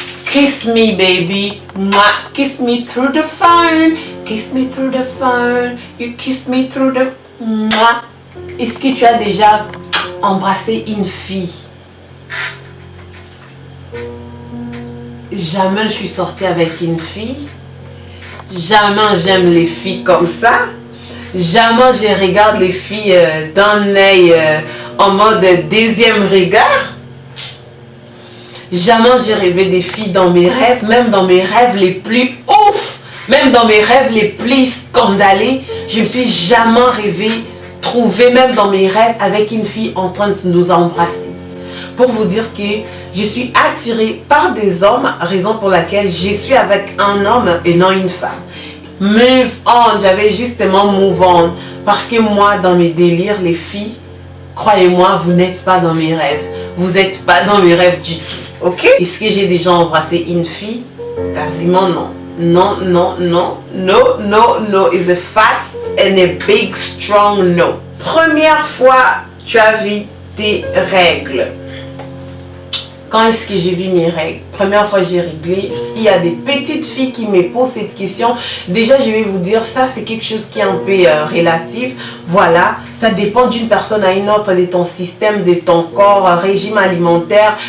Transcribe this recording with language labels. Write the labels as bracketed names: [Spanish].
[English] Kiss me baby, kiss me through the phone, kiss me through the phone, you kiss me through the... [French] Est-ce que tu as déjà embrassé une fille? Jamais je suis sortie avec une fille, jamais j'aime les filles comme ça, jamais je regarde les filles d'un œil en mode deuxième regard. Jamais j'ai rêvé des filles dans mes rêves, même dans mes rêves les plus ouf, même dans mes rêves les plus scandalés, je me suis jamais rêvé trouver même dans mes rêves avec une fille en train de nous embrasser. Pour vous dire que je suis attirée par des hommes, raison pour laquelle je suis avec un homme et non une femme. Move on, j'avais justement move on. Parce que moi, dans mes délires, les filles, croyez-moi, vous n'êtes pas dans mes rêves. Vous n'êtes pas dans mes rêves du tout. Ok? Est-ce que j'ai déjà embrassé une fille? Quasiment non. Non, non, non. [English] No, no, no is a fat and a big strong no. [French] Première fois, tu as vu tes règles. Quand est-ce que j'ai vu mes règles? Première fois j'ai réglé. Parce qu'il y a des petites filles qui me posent cette question. Déjà je vais vous dire, ça c'est quelque chose qui est un peu relatif. Voilà, ça dépend d'une personne à une autre, de ton système, de ton corps, régime alimentaire.